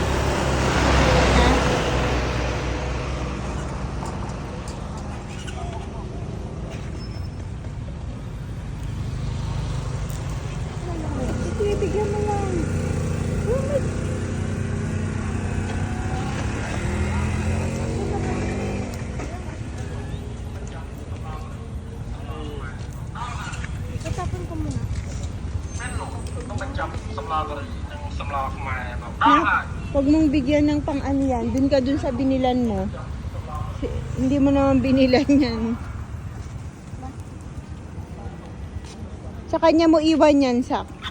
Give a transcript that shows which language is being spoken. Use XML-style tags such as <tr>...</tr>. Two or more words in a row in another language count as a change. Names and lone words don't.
<tl>Ito, ibigyan mo lang.</tl> <en>Oh my.</en> <tl>Itapon ko muna.</tl> <th>ต้องเป็นจับสำรองกันสำรองมาแบบ</th> <tl>Ha? Huwag mong bigyan ng pang-ano yan. Dun ka dun sa binilan mo. Hindi mo naman binilan yan. Sa kanya mo iwan yan, Sak.</tl>